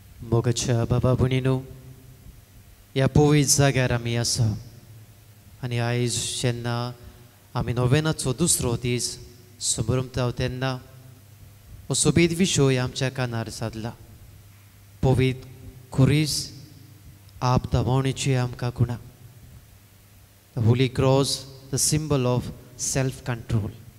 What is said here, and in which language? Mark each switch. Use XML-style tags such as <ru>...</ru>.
<gom>मोगाच्या बाबा भयणीनो, ह्या पवित्र जाग्यार आमी आसा आनी आयज जेन्ना आमी नोवेनाचो दुसरो दीस समरमता तेन्ना हो सोबीत विशय आमच्या कानार सादला. पवित्र खुरीस आप दमावणेची आमकां खुणा.</gom> <en>The Holy Cross, the symbol of self-control.</en>